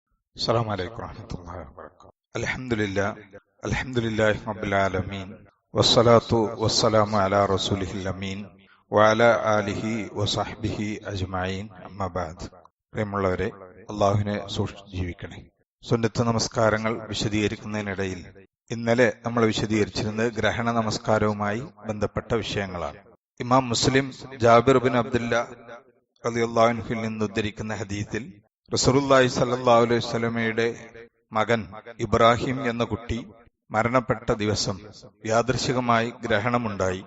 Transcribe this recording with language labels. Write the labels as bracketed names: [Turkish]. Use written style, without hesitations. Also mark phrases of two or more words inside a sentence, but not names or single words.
[Arabic] السلام عليكم ورحمة الله وبركاته. الحمد لله رب العالمين والصلاة والسلام على رسوله الأمين وعلى آله وصحبه أجمعين أما بعد. [Malayalam] പ്രിയമുള്ളവരെ, അള്ളാഹുവിനെ സൂക്ഷിച്ച് ജീവിക്കണേ. സുന്നത്ത് നമസ്കാരങ്ങൾ വിശദീകരിക്കുന്നതിനിടയിൽ ഇന്നലെ നമ്മൾ വിശദീകരിച്ചിരുന്നത് ഗ്രഹണ നമസ്കാരവുമായി ബന്ധപ്പെട്ട വിഷയങ്ങളാണ്. ഇമാം മുസ്ലിം ജാബിർ ബിൻ അബ്ദുല്ലാ [Arabic] رضي الله عنه [Malayalam] നിന്ന് ഉദ്ധരിക്കുന്ന ഹദീസിൽ റസൂലുള്ളാഹി [Arabic] صلى الله عليه وسلم [Malayalam] മകൻ ഇബ്രാഹിം എന്ന കുട്ടി മരണപ്പെട്ട ദിവസം യാദൃശികമായി ഗ്രഹണമുണ്ടായി.